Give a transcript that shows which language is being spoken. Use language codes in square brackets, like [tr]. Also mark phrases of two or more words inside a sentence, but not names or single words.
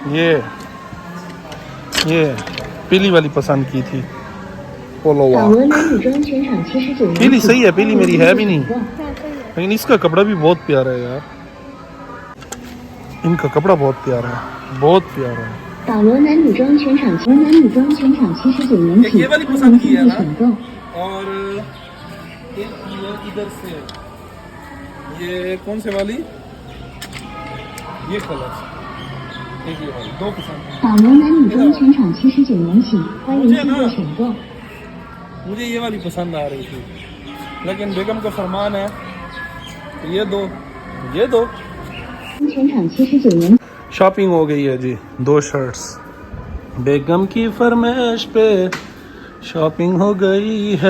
[hi] ये पीली वाली पसंद की थी, पोलो वॉक। पीली सही है, पीली मेरी है भी नहीं, लेकिन इसका कपड़ा भी बहुत प्यारा है यार। इनका कपड़ा बहुत प्यारा है, बहुत प्यारा है। [zh] 保罗男女装全场79元起， [hi] ये वाली पसंद की है ना। और एक ये इधर से, ये कौन से वाली, ये कलर, एक ये वाली, दो पसंद है। [zh] 导游男女装全场79元起，欢迎进入选购。 [hi] मुझे ये वाली पसंद आ रही थी, लेकिन बेगम का फरमान है ये दो, ये दो। [zh] 全场79元。 [hi] शॉपिंग हो गई है जी, 2 शर्ट्स, बेगम की फरमाइश पे शॉपिंग हो गई है।